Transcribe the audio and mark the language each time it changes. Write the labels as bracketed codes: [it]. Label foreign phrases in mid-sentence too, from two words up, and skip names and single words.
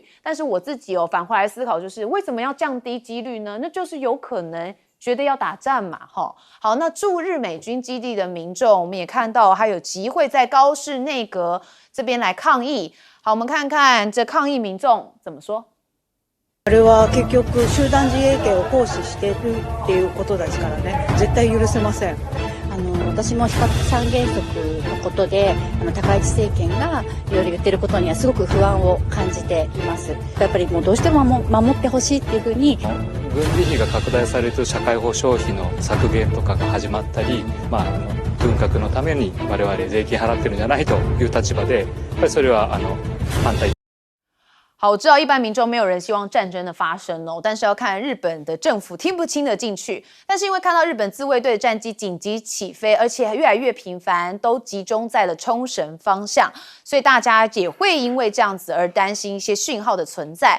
[zh] 但是我自己返回来思考，就是为什么要降低几率呢？那就是有可能觉得要打战嘛。好，那驻日美军基地的民众，我们也看到还有集会在高市内阁这边来抗议。好，我们看看这抗议民众怎么说。 [ja] あれは結局集団自衛権を行使しているっていうことですからね、絶対許せません。私も非核三原則のことで高市政権がいろいろ言ってることにはすごく不安を感じています。やっぱりもうどうしても守ってほしいっていうふうに軍事費が拡大されると社会保障費の削減とかが始まったり、軍拡のために我々税金払ってるんじゃないという立場で、やっぱりそれは反対。 [zh] 好，我知道一般民众没有人希望战争的发生但是要看日本的政府听不听得进去。但是因为看到日本自卫队的战机紧急起飞，而且越来越频繁，都集中在了冲绳方向，所以大家也会因为这样子而担心一些讯号的存在。